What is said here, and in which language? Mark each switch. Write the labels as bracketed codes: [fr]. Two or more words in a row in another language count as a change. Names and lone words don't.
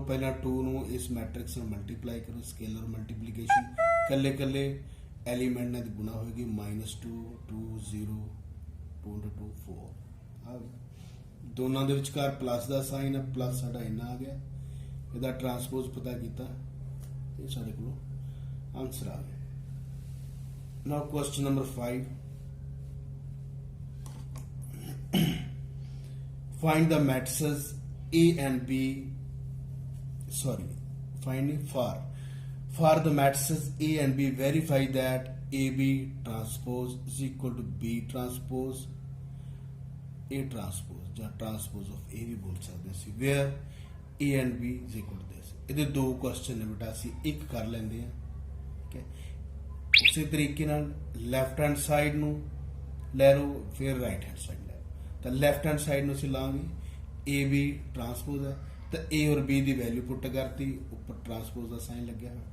[pa] ਪਹਿਲਾਂ 2 ਨੂੰ ਇਸ ਮੈਟ੍ਰਿਕਸ ਨਾਲ ਮਲਟੀਪਲਾਈ ਕਰੋ, [en] scalar multiplication, [pa] ਕੱਲੇ ਕੱਲੇ ਐਲੀਮੈਂਟ ਨਾਲ ਗੁਣਾ ਹੋਏਗੀ, -2 2 0 2 2 4 ਦੋਨਾਂ ਦੇ ਵਿਚਕਾਰ ਪਲੱਸ ਦਾ ਸਾਈਨ ਹੈ, ਪਲੱਸ ਸਾਡਾ ਇੰਨਾ ਆ ਗਿਆ, ਇਹਦਾ ਟਰਾਂਸਪੋਜ਼ ਪਤਾ ਕੀਤਾ, ਇਹ ਸਾਡੇ ਕੋਲ ਆਨਸਰ ਆ ਗਿਆ। [en] now question number 5, find the matrices A and B. Sorry, finding for the matrices A and B, verify that AB transpose is equal to B transpose A transpose ਜਾਂ transpose of A [pa] ਵੀ ਬੋਲ ਸਕਦੇ ਸੀ, [en] where A and B is equal to this। [pa] ਇਹਦੇ ਦੋ ਕੁਐਸਚਨ ਨੇ ਬੇਟਾ, ਅਸੀਂ ਇੱਕ ਕਰ ਲੈਂਦੇ ਹਾਂ, ਠੀਕ ਹੈ। ਉਸੇ ਤਰੀਕੇ ਨਾਲ [en] left hand side [pa] ਨੂੰ ਲੈ ਲਓ, ਫਿਰ [en] right hand side [pa] ਲੈ ਲਓ। ਤਾਂ [en] left hand side [pa] ਨੂੰ ਅਸੀਂ ਲਾਂਗੇ A B ਟਰਾਂਸਪੋਜ਼ ਹੈ, ਤਾਂ A ਔਰ B ਦੀ [en] value put [pa] ਕਰਤੀ, ਉੱਪਰ ਟਰਾਂਸਪੋਜ਼ ਦਾ ਸਾਈਨ ਲੱਗਿਆ ਹੋਇਆ।